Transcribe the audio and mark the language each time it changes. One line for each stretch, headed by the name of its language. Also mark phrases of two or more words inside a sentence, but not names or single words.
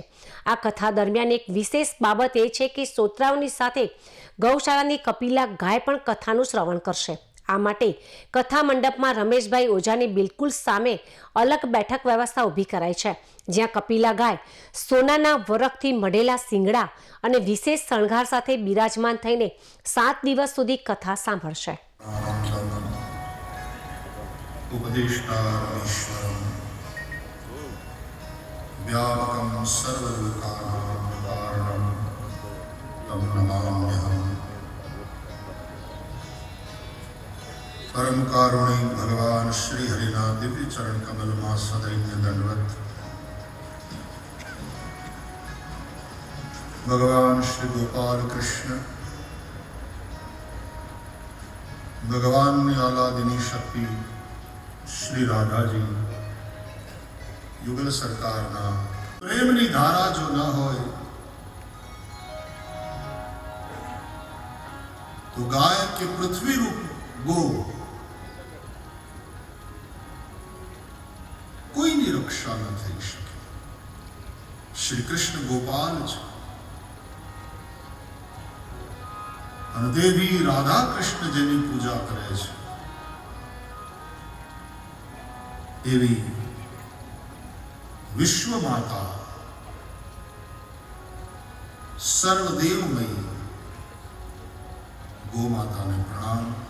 Gujarati: આ કથા દરમિયાન એક વિશેષ બાબત એ છે કે શ્રોતાઓની સાથે ગૌશાળાની કપિલા ગાય પણ કથાનું શ્રવણ કરશે। આ માટે કથા મંડપમાં રમેશભાઈ ઓઝાની બિલકુલ સામે અલગ બેઠક વ્યવસ્થા ઊભી કરાઈ છે, જ્યાં કપિલા ગાય સોનાના વરખથી મઢેલા શિંગડા અને વિશેષ શણગાર સાથે બિરાજમાન થઈને 7 દિવસ સુધી કથા સાંભળશે।
Sanskrit: उपदेष्टारमीश्वरं व्यापकं सर्वलोकानां कारणं तं नमाम्यहम्।
Gujarati: પરમ કારુણિક ભગવાન શ્રી હરિના દિવ્ય ચરણ કમલ માં સદૈન્ય દંડવત। ભગવાન શ્રી ગોપાલ કૃષ્ણ ભગવાન ને આલાદિની શક્તિ શ્રી રાધા જી યુગલ સરકાર ના પ્રેમની ધારા જો ન હોય તો ગાય કે પૃથ્વી રૂપ ગો કોઈ ની રક્ષા ન થઈ શકે। श्री कृष्ण गोपाल जी અને દેવી રાધા કૃષ્ણ જેની પૂજા કરે છે એવી વિશ્વ માતા સર્વદેવમયી ગો માતાને પ્રણામ।